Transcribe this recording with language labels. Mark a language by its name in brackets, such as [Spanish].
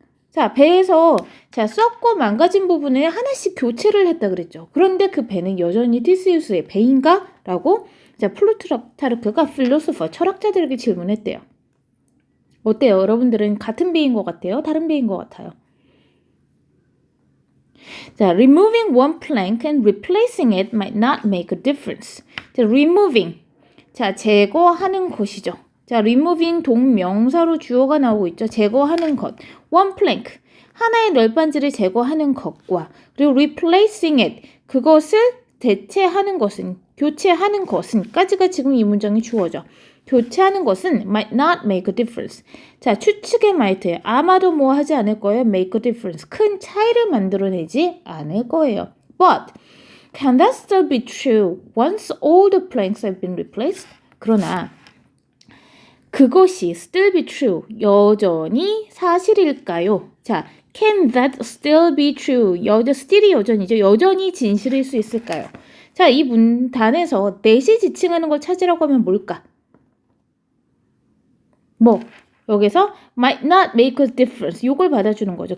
[Korean] 자, 배에서 자, 썩고 망가진 부분을 하나씩 교체를 했다 그랬죠. 그런데 그 배는 여전히 티스우스의 배인가? 라고 자, 플루타르크가 필로소퍼, 철학자들에게 질문했대요. 어때요? 여러분들은 같은 배인 것 같아요? 다른 배인 것 같아요? [English] 자, removing one plank and replacing it might not make a difference. [Korean] 자, removing. 자, 제거하는 것이죠. 자, removing 동명사로 주어가 나오고 있죠. 제거하는 것. one plank. 하나의 널빤지를 제거하는 것과 그리고 replacing it. 그것을 대체하는 것은, 교체하는 것은까지가 지금 이 문장이 주어져. 교체하는 것은 [English] might not make a difference. [Korean] 자, 추측의 might예요. 아마도 뭐 하지 않을 거예요. [English] make a difference. [Korean] 큰 차이를 만들어내지 않을 거예요. [English] But can that still be true once all the planks have been replaced? 그러나 그것이 still be true. [Korean] 여전히 사실일까요? 자, [English] can that still be true? [Korean] still이 여전이죠. 여전히 진실일 수 있을까요? 자, 이 문단에서 that이 지칭하는 걸 찾으라고 하면 뭘까? 뭐 여기서 might not make a difference 이걸 받아주는 거죠.